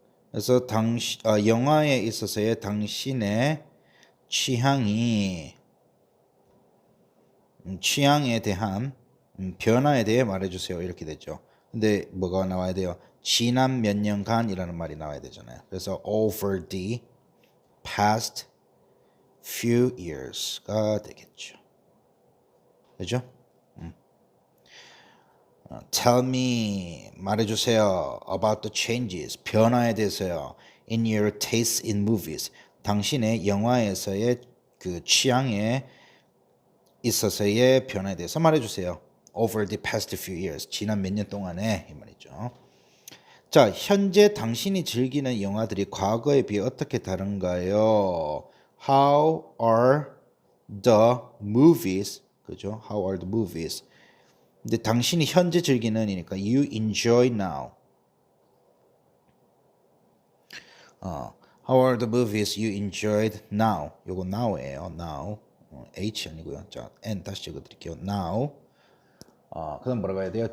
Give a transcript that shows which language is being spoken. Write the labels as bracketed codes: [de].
[ko] 그래서 영화에 있어서의 당신의 취향에 대한 변화에 대해 말해주세요. 이렇게 되죠. 근데 뭐가 나와야 돼요? 지난 몇 년간이라는 말이 나와야 되잖아요. 그래서 [en] over the past few years가 [ko] 되겠죠. 그죠? [en] Tell me [ko] 말해주세요. [en] About the changes [ko] 변화에 대해서요. [en] In your taste in movies [ko] 당신의 영화에서의 그 취향에 있어서의 변화에 대해서 말해주세요. [en] Over the past few years [ko] 지난 몇 년 동안에 이 말이죠. 자, 현재 당신이 즐기는 영화들이 과거에 비해 어떻게 다른가요? [en] How are the movies? [ko] 그죠? [en] How are the movies? [ko] 근데 당신이 현재 즐기는이니까 [en] you enjoy now. How are the movies you enjoyed now? [ko] 요거 now예요. now. H 아니고요. 자, N 다시 적어드릴게요. [en] now. [ko] 그다음 뭐라고 해야 돼요?